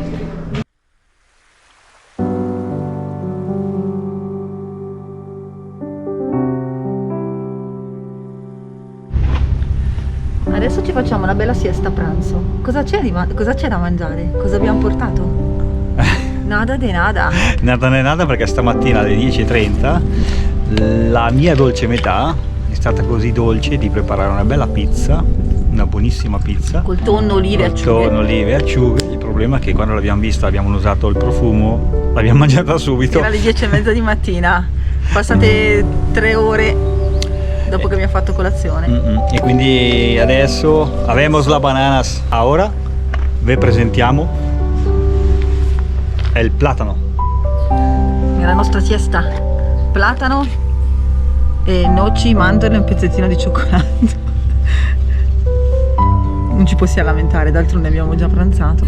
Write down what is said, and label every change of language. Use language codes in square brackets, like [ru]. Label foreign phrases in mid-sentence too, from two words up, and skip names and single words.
[it] Adesso ci facciamo una bella siesta a pranzo. Cosa c'è da mangiare? Cosa abbiamo portato? [es] Nada de nada. Nada de nada, [it] perché stamattina alle 10:30 la mia dolce metà è stata così dolce di preparare una bella pizza, una buonissima pizza. Col tonno, olive e acciughe. Tonno, olive e acciughe. Il problema è che quando l'abbiamo vista, abbiamo usato il profumo, l'abbiamo mangiata subito. Era le 10:30 di mattina. Passate 3 ore dopo che mi ha fatto colazione. E quindi adesso [es] avemos la bananas. [it] Ahora vi presentiamo il platano. Nella nostra siesta platano e noci, mandorle e un pezzettino di cioccolato. Non ci possiamo lamentare, d'altronde abbiamo già pranzato.